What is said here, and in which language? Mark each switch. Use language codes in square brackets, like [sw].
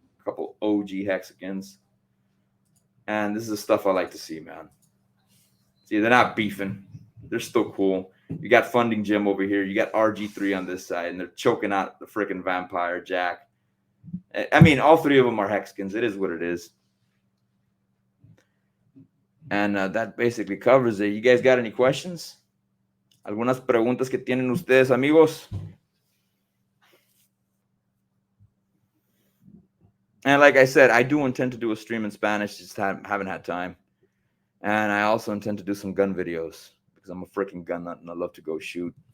[en] couple OG hexagons. And this is the stuff I like to see, man. See, they're not beefing. They're still cool. You got Funding Jim over here. You got RG3 on this side, and they're choking out the freaking Vampire Jack. I mean, all three of them are hexagons. It is what it is. And that basically covers it. You guys got any questions? [es] ¿Algunas preguntas que tienen ustedes, amigos? [en] And like I said, I do intend to do a stream in Spanish. Just haven't had time. And I also intend to do some gun videos because I'm a freaking gun nut and I love to go shoot.